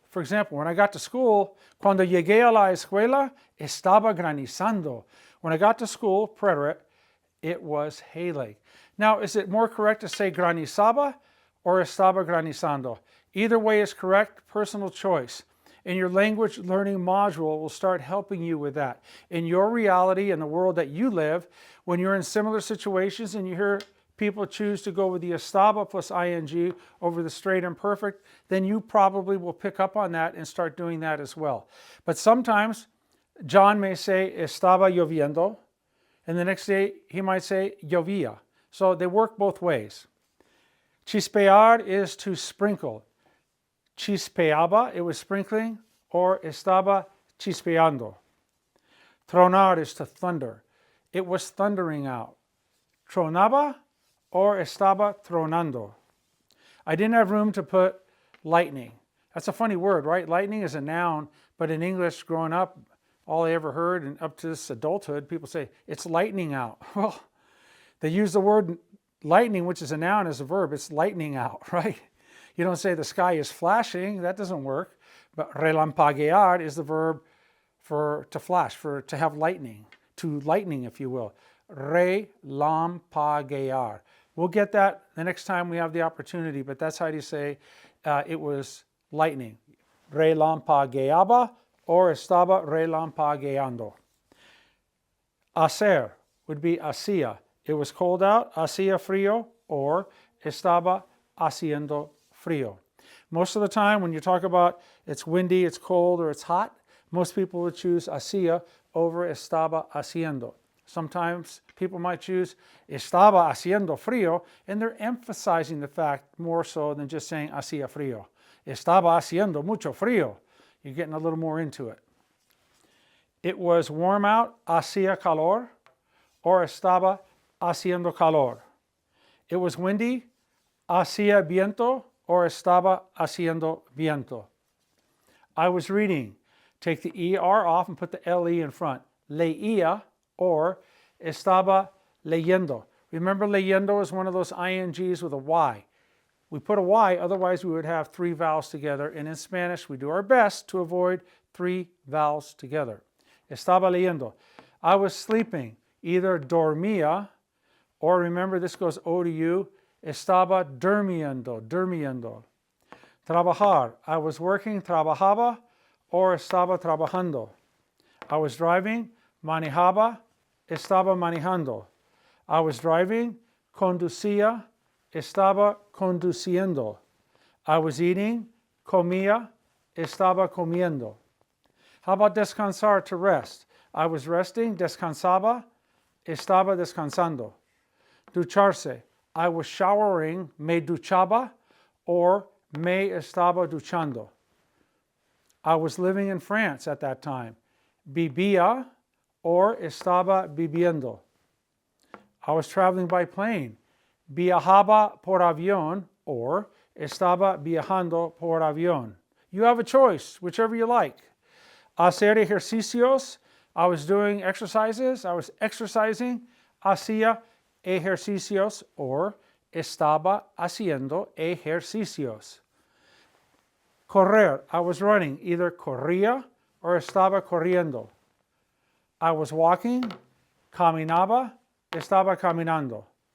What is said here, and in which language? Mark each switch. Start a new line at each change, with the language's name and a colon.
English: For example, when I got to school,
Spanish: cuando llegué a la escuela, estaba granizando.
English: When I got to school, preterite, it was hailing. Now, is it more correct to say granizaba or estaba granizando? Either way is correct, personal choice. And your language learning module will start helping you with that. In your reality, in the world that you live, when you're in similar situations and you hear people choose to go with the estaba plus ing over the straight imperfect, then you probably will pick up on that and start doing that as well. But sometimes John may say
Spanish: estaba lloviendo,
English: and the next day he might say llovía. So they work both ways. Chispear is to sprinkle. Chispeaba, it was sprinkling, or
Spanish: estaba chispeando.
English: Tronar is to thunder. It was thundering out.
Spanish: Tronaba, or estaba tronando.
English: I didn't have room to put lightning. That's a funny word, right? Lightning is a noun, but in English, growing up, all I ever heard, and up to this adulthood, people say, it's lightning out. Well, they use the word lightning, which is a noun, as a verb. It's lightning out, right? You don't say the sky is flashing. That doesn't work. But relampaguear is the verb for to flash, for to have lightning, to lightning, if you will. Relampaguear. We'll get that the next time we have the opportunity, but that's how you say it was lightning.
Spanish: Relampagueaba or estaba relampagueando.
English: Hacer would be hacía. It was cold out,
Spanish: hacía frío,
English: or
Spanish: estaba haciendo frío.
English: Most of the time when you talk about it's windy, it's cold, or it's hot, most people would choose hacía over estaba haciendo. Sometimes people might choose
Spanish: estaba haciendo frío,
English: and they're emphasizing the fact more so than just saying
Spanish: hacía frío. Estaba haciendo mucho frío.
English: You're getting a little more into it. It was warm out,
Spanish: hacía calor,
English: or
Spanish: estaba haciendo calor.
English: It was windy,
Spanish: hacía viento,
English: or
Spanish: estaba haciendo viento.
English: I was reading. Take the ER off and put the LE in front. Leía, or estaba leyendo. Remember, leyendo is one of those INGs with a Y. We put a Y, otherwise we would have 3 vowels together. And in Spanish, we do our best to avoid 3 vowels together. Estaba leyendo. I was sleeping. Either dormía, or remember, this goes O to U.
Spanish: Estaba durmiendo, durmiendo.
English: Trabajar. I was working, trabajaba, or estaba trabajando. I was driving, manejaba, estaba manejando. I was driving, conducía, estaba conduciendo. I was eating, comía, estaba comiendo. How about descansar, to rest? I was resting,
Spanish: descansaba, estaba descansando. Ducharse.
English: I was showering,
Spanish: me duchaba, or me estaba duchando.
English: I was living in France at that time.
Spanish: Vivía or estaba viviendo.
English: I was traveling by plane.
Spanish: Viajaba por avión or estaba viajando por avión.
English: You have a choice, whichever you like. Hacer ejercicios. I was doing exercises. I was exercising.
Spanish: Hacía ejercicios or estaba haciendo ejercicios. Correr.
English: I was running.
Spanish: Either corría or estaba corriendo.
English: I was walking. Caminaba. Estaba caminando.